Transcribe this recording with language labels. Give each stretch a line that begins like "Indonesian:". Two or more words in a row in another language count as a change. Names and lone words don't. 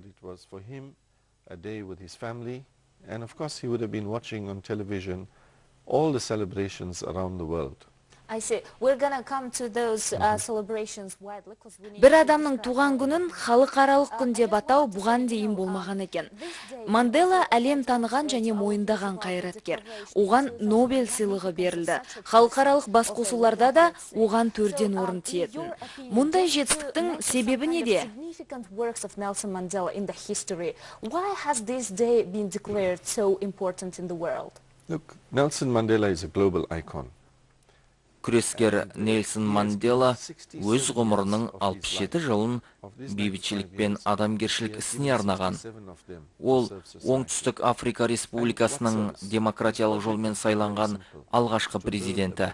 Kazakh: Бір адамның туған күнін халықаралық күн деп атау бұған дейін болмаған екен. Мандела әлем таныған және мойындаған қайраткер. Оған Нобель сыйлығы берілді. Халықаралық басқосуларда да оған 4-ден орын тиетін. Мұндай жетістіктің себебі неде?
English: Look, Nelson Mandela is a global icon.
Kazakh: Күрескер Нельсон Мандела өз ғұмырының 67 жылын бейбітшілік пен адамгершілік ісіне арнаған. Ол Оңтүстік Африка Республикасының демократиялық жолмен сайланған алғашқы президенті.